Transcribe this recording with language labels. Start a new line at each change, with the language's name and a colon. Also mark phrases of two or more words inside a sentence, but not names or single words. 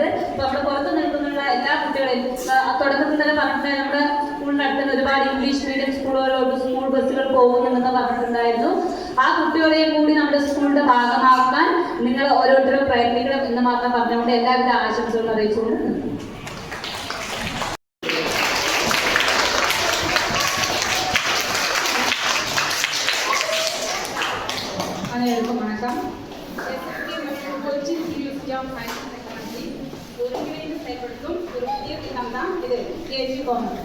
Malayalam: അപ്പോൾ നമ്മുടെ പുറത്ത് നിൽക്കുന്നുള്ള എല്ലാ കുട്ടികളെയും തുടക്കത്തിൽ തന്നെ പറഞ്ഞിട്ട് നമ്മുടെ സ്കൂളിൻ്റെ അടുത്ത് ഒരുപാട്
English: English medium
Malayalam: സ്കൂളുകളോട്
English: school buses
Malayalam: പോകുന്നുണ്ടെന്ന് പറഞ്ഞിട്ടുണ്ടായിരുന്നു. ആ കുട്ടികളെയും കൂടി നമ്മുടെ സ്കൂളിന്റെ ഭാഗമാക്കാൻ നിങ്ങൾ ഓരോരുത്തരും പ്രയത്നിക്കണം എന്ന് മാത്രം പറഞ്ഞുകൊണ്ട് എല്ലാവിധ ആശംസകളും അറിയിച്ചുകൊണ്ട്
Tamil: அனைவருக்கும் வணக்கம். கொச்சி யூனிவர்சிட்டி ஆஃப் சயின்ஸ் அண்ட் டெக்னாலஜி ஒருங்கிணைந்து செயல்படுத்தும் ஒரு புதிய திட்டம் தான் இது கிரியேட்டிவ் கார்னர்.